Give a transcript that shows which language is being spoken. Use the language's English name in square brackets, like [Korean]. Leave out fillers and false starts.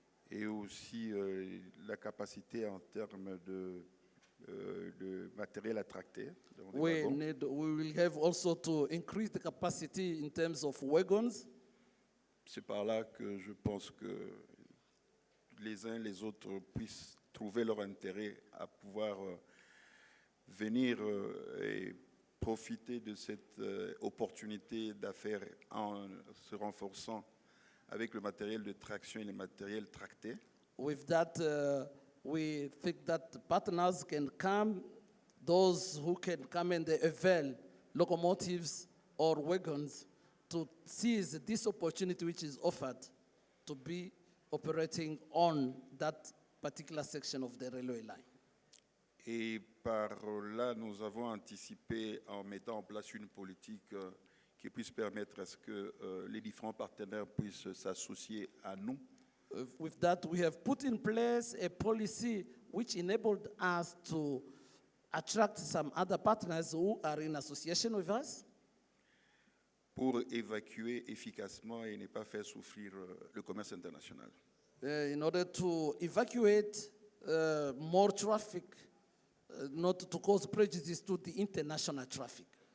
[French] Et aussi la capacité en termes de matériel à tracter. donc des [English] we [French] wagons. [English] will have also to increase the capacity in terms of wagons. [French] C'est par là que je pense que les uns et les autres puissent trouver leur intérêt à pouvoir venir et profiter de cette opportunité d'affaires en se renforçant avec le matériel de traction et le matériel tracté. [English] With that, we think that partners can come, those who can come and avail locomotives or wagons to seize this opportunity which is offered to be operating on that particular section of the railway line. [French] Et par là, nous avons anticipé en mettant en place une politique qui puisse permettre à ce que les différents partenaires puissent s'associer à nous. [English] With that, we have put in place a policy which enabled us to attract some other partners who are in association with us [French] pour évacuer efficacement et ne pas faire souffrir le commerce international. [English] in order to evacuate more traffic, not to cause prejudice to the international traffic.